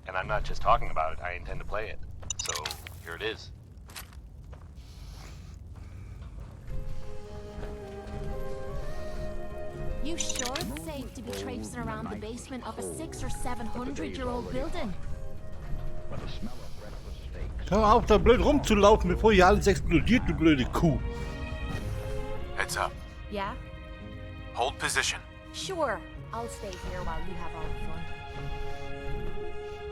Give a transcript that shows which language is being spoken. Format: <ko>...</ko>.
<en>And I'm not just talking about it, I intend to play it. So, here it is. You sure it's safe to be traipsing around the basement of a 600- or 700-year-old building?</en> <de>Hör auf, da blöd rumzulaufen, bevor hier alles explodiert, du blöde Kuh.</de> <en>Heads up. Yeah? Hold position. Sure. I'll stay here while you have all the fun.</en>